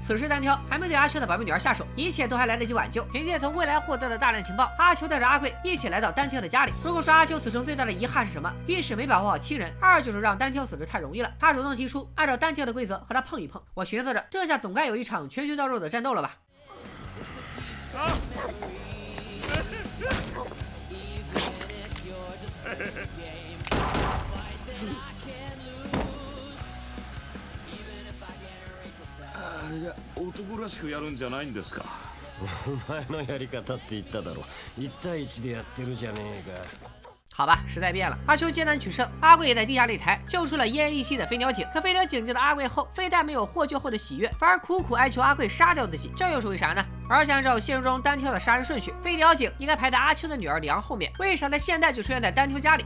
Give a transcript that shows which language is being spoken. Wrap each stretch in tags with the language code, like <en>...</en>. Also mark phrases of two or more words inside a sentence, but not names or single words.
<zh>此时单挑还没对阿秋的宝贝女儿下手，一切都还来得及挽救。凭借从未来获得的大量情报，阿秋带着阿贵一起来到单挑的家里。如果说阿秋此生最大的遗憾是什么？一是没保护好亲人，二就是让单挑死得太容易了。他主动提出按照单挑的规则和他碰一碰。我寻思着，这下总该有一场拳拳到肉的战斗了吧。</zh> <ja>いや、男らしくやるんじゃないんですか。お前のやり方って言っただろ。1対1でやってるじゃねえか。</ja> <zh>好吧，时代变了，阿秋艰难取胜，阿贵也在地下擂台救出了奄奄一息的飞鸟井。可飞鸟井救了阿贵后，非但没有获救后的喜悦，反而苦苦哀求阿贵杀掉自己，这又是为啥呢？而且按照现实中单挑的杀人顺序，飞鸟井应该排在阿秋的女儿梁后面，为啥在现代就出现在单挑家里？</zh>